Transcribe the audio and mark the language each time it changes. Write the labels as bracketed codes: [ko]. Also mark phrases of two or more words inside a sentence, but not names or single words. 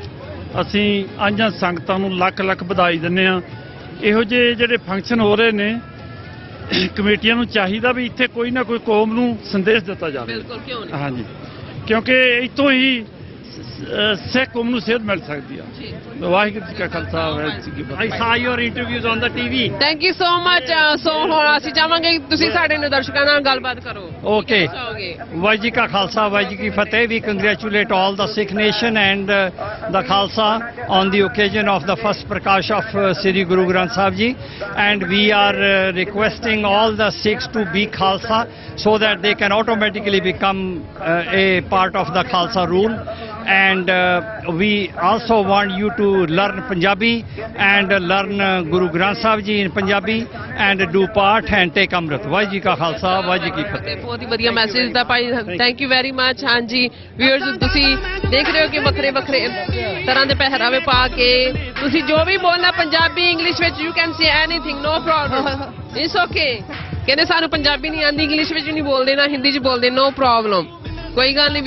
[pa] ਅਸੀਂ ਆਈਆਂ ਸੰਗਤਾਂ ਨੂੰ ਲੱਖ ਲੱਖ ਵਧਾਈ ਦਿੰਦੇ ਹਾਂ। ਇਹੋ ਜਿਹੇ ਜਿਹੜੇ ਫੰਕਸ਼ਨ ਹੋ ਰਹੇ ਨੇ, ਕਮੇਟੀਆਂ ਨੂੰ ਚਾਹੀਦਾ ਵੀ ਇੱਥੇ ਕੋਈ ਨਾ ਕੋਈ ਕੌਮ ਨੂੰ ਸੰਦੇਸ਼ ਦਿੱਤਾ ਜਾਵੇ। ਬਿਲਕੁਲ, ਕਿਉਂ ਨਹੀਂ? ਹਾਂਜੀ, ਕਿਉਂਕਿ ਇੱਥੋਂ ਹੀ ਸਿੱਖ ਕੌਮ ਨੂੰ ਸੇਧ ਮਿਲ ਸਕਦੀ ਆ। ਵਾਹਿਗੁਰੂ ਜੀ ਕਾ ਖਾਲਸਾ, ਵਾਹਿਗੁਰੂ ਜੀ ਕੀ ਫਤਿਹ। [en] I saw your interviews on the TV. Thank you so much. [pa] ਸੋ ਹੁਣ ਅਸੀਂ ਚਾਹਾਂਗੇ ਕਿ ਤੁਸੀਂ ਸਾਡੇ ਦਰਸ਼ਕਾਂ ਨਾਲ ਗੱਲਬਾਤ ਕਰੋ। Okay. ਵਾਹਿਗੁਰੂ ਜੀ ਕਾ ਖਾਲਸਾ, ਵਾਹਿਗੁਰੂ ਜੀ ਕੀ ਫਤਿਹ। [en] We congratulate all the Sikh nation and the Khalsa on the occasion of the first Prakash of Sri Guru Granth Sahib Ji, and we are requesting all the Sikhs to be Khalsa so that they can automatically become a part of the Khalsa rule. And we also want you to learn Punjabi and learn Guru Granth Sahib Ji in Punjabi and do Paath and take Amrit. [pa] ਵਾਹਿਗੁਰੂ ਜੀ ਕਾ ਖਾਲਸਾ, ਵਾਹਿਗੁਰੂ ਜੀ ਕੀ ਫਤਿਹ। ਬਹੁਤ ਹੀ ਵਧੀਆ ਮੈਸੇਜ ਦਿੱਤਾ ਭਾਈ, [en] thank you very much. [pa] ਹਾਂਜੀ ਵੀਅਰਸ, ਤੁਸੀਂ ਦੇਖ ਰਹੇ ਹੋ ਕਿ ਵੱਖਰੇ ਵੱਖਰੇ ਤਰ੍ਹਾਂ ਦੇ ਪਹਿਰਾਵੇ ਪਾ ਕੇ ਤੁਸੀਂ ਜੋ ਵੀ ਬੋਲਣਾ ਪੰਜਾਬੀ ਇੰਗਲਿਸ਼ ਵਿੱਚ [en] you can say anything, no problem, it's okay. [pa] ਕਹਿੰਦੇ ਸਾਨੂੰ ਪੰਜਾਬੀ ਨਹੀਂ ਆਉਂਦੀ, ਇੰਗਲਿਸ਼ ਵਿੱਚ ਨਹੀਂ ਬੋਲਦੇ, ਨਾ ਹਿੰਦੀ 'ਚ ਬੋਲਦੇ, [en] no problem, [pa] ਕੋਈ ਗੱਲ ਨਹੀਂ।